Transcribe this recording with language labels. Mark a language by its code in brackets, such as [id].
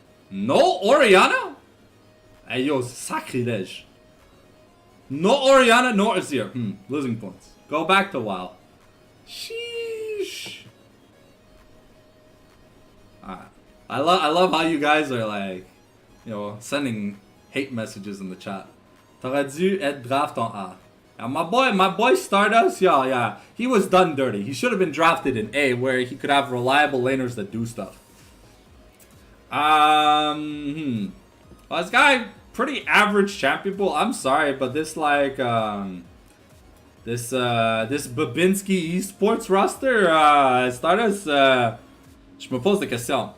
[en] No Oriana? Hey, yo, sacrilege. No Oriana, no Azir. Losing points. Go back to WoW. Sheesh. I love how you guys are like, you know, sending hate messages in the chat. [fr] T'aurais dû être draft en A. [en] Now my boy Stardust, yeah, he was done dirty. He should have been drafted in A, where he could have reliable laners that do stuff. Well, this guy, pretty average champion pool. I'm sorry, but this like this Babinski Esports roster, Stardust. [fr] Je me pose [en] the question.